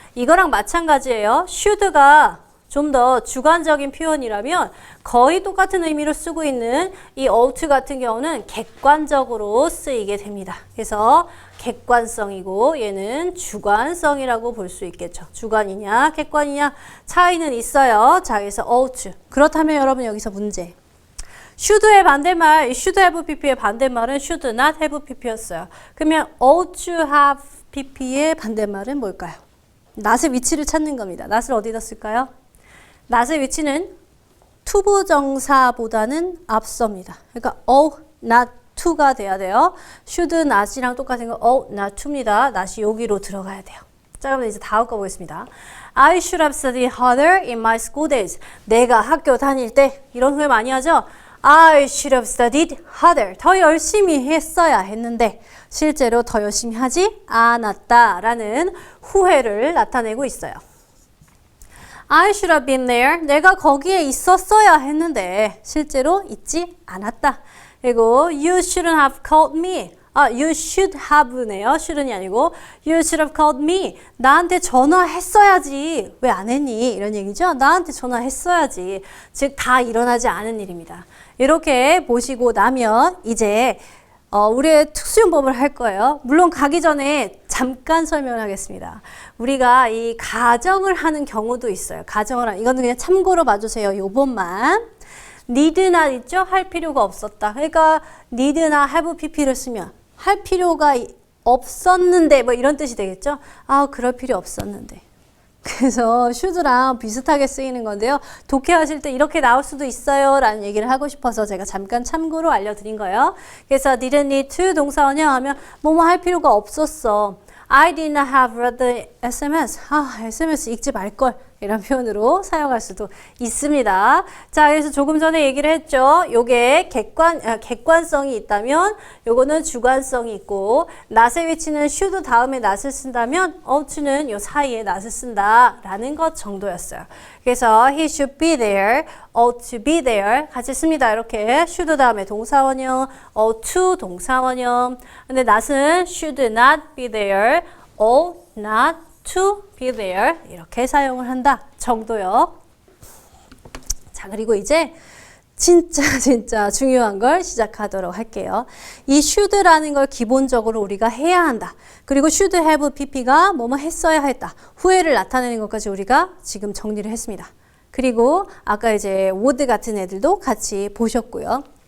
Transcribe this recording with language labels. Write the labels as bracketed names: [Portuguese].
[Korean] 이거랑 마찬가지예요. should가 좀 더 주관적인 표현이라면 거의 똑같은 의미로 쓰고 있는 이 ought 같은 경우는 객관적으로 쓰이게 됩니다. 그래서 객관성이고 얘는 주관성이라고 볼 수 있겠죠. 주관이냐 객관이냐 차이는 있어요. 자, 그래서 ought. 그렇다면 여러분 여기서 문제. should의 반대말, [English] should have pp [Korean] 의 반대말은 [English] should not have pp [Korean] 였어요. 그러면 [English] ought to have pp [Korean] 의 반대말은 뭘까요? not의 위치를 찾는 겁니다. not을 어디다 쓸까요? not의 위치는 투부정사보다는 앞섭니다. 그러니까 not to가 돼야 돼요. should not이랑 똑같은 거 not to입니다. not이 여기로 들어가야 돼요. 자, 그럼 이제 다음 거 보겠습니다. [English] I should have studied harder in my school days. [Korean] 내가 학교 다닐 때 이런 후회 많이 하죠? [English] I should have studied harder. [Korean] 더 열심히 했어야 했는데 실제로 더 열심히 하지 않았다라는 후회를 나타내고 있어요. [English] I should have been there. [Korean] 내가 거기에 있었어야 했는데 실제로 있지 않았다. 그리고 [English] you shouldn't have called me. You should have네요. [Korean] shouldn'이 아니고 [English] you should have called me. [Korean] 나한테 전화했어야지. 왜 안 했니? 이런 얘기죠. 나한테 전화했어야지. 즉 다 일어나지 않은 일입니다. 이렇게 보시고 나면 이제 우리의 특수용법을 할 거예요. 물론 가기 전에 잠깐 설명을 하겠습니다. 우리가 이 가정을 하는 경우도 있어요. 이거는 그냥 참고로 봐주세요. 요번만. need나 있죠? 할 필요가 없었다. 그러니까 need나 have pp를 쓰면 할 필요가 없었는데 뭐 이런 뜻이 되겠죠? 그럴 필요 없었는데. 그래서 should랑 비슷하게 쓰이는 건데요. 독해하실 때 이렇게 나올 수도 있어요 라는 얘기를 하고 싶어서 제가 잠깐 참고로 알려드린 거예요. 그래서 didn't need to 동사원형 하면 뭐뭐 할 필요가 없었어. [English] I did not have read the SMS. [Korean] SMS 읽지 말걸. 이런 표현으로 사용할 수도 있습니다. 자, 그래서 조금 전에 얘기를 했죠. 요게 객관성이 있다면 요거는 주관성이 있고 not의 위치는 should 다음에 not을 쓴다면 ought는 요 사이에 not을 쓴다라는 것 정도였어요. 그래서 [English] he should be there, ought to be there [Korean] 같이 씁니다. 이렇게 should 다음에 동사원형, ought to 동사원형. 근데 not은 [English] should not be there, ought not to be there [Korean] 이렇게 사용을 한다 정도요. 자, 그리고 이제 진짜 중요한 걸 시작하도록 할게요. 이 should라는 걸 기본적으로 우리가 해야 한다. 그리고 [English] should have pp [Korean] 가 뭐뭐 했어야 했다. 후회를 나타내는 것까지 우리가 지금 정리를 했습니다. 그리고 아까 이제 would 같은 애들도 같이 보셨고요.